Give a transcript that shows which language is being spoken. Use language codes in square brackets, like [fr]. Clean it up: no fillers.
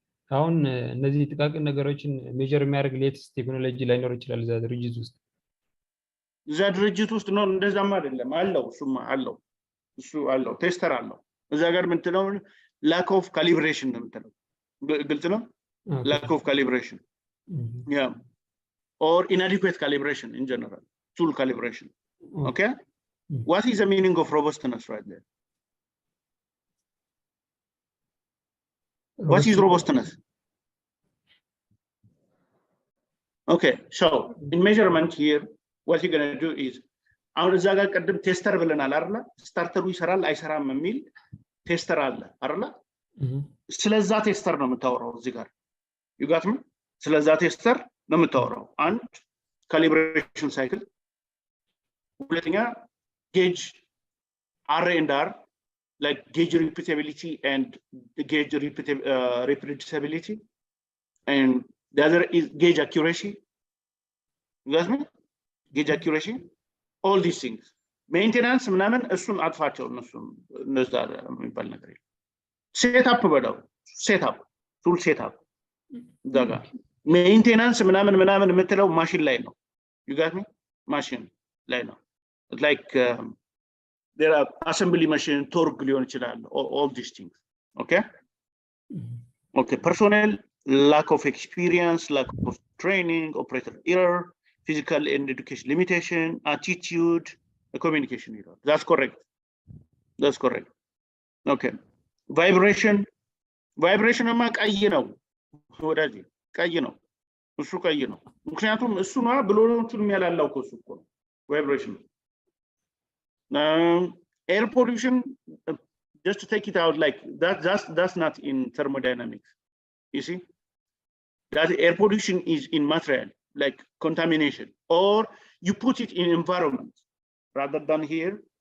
[am] አሁን እነዚህ ጥቃቅን ነገሮችን ሜጀር የሚያደርግ ሌትስት ቴክኖሎጂ ላይኖር ይችላል እዛ ድርጅት ውስጥ ነው እንደዛም አይደለም አለው እሱ አለው ቴስተር አለው እዛ ጋር ምንትነው [en] lack of calibration [am] ነው ምንትነው ግልጽ ነው lack of calibration [en] yeah or inadequate calibration in general tool calibration. [am] Okay. [en] What is the meaning of robustness right there? What is robustness? Okay, so in measurement here, what you're going to do is, [am] አሁን እዛ ጋር ቀደም ቴስተር ብለናል አይደል? ስታርተሩ ይሰራል አይሰራም የሚል ቴስተር አለ አይደል? ስለዛ ቴስተር ነው የምታወራው እዚህ ጋር። [en] You got me? [am] ስለዛ ቴስተር ነው የምታወራው። [en] አንድ calibration cycle፣ ሁለተኛ gauge R&R, like gauge repeatability and gauge reproducibility, and the other is gauge accuracy. You got me? Gauge accuracy, all these things. [am] Maintenance ምናምን እሱን አጥፋቸው እነዛ የሚባል ነገር የለም። ሴትአፕ በለው ሴትአፕ ቱል ሴትአፕ ዳጋ ሜንቴናንስ ምናምን የምትለው ማሽን ላይ ነው። [en] You got me? [am] ማሽን ላይ ነው። [en] Like there are assembly machine, torque [am] ሊሆን ይችላል, [en] all these things. Okay? Okay, personnel, lack of experience, lack of training, operator error, physical and education limitation, attitude, communication error. That's correct. That's correct. Okay. [am] Vibration ማ ቀይ ነው ወዳጅ ቀይ ነው እሱ ቀይ ነው ምክንያቱም እሱ ነው ብሎኖቹን የሚያላላው እሱ እኮ ነው vibration. [en] Air pollution just to take it out like that, that's not in thermodynamics. You see, that air pollution is in material, like contamination, or you put it in environment rather than here.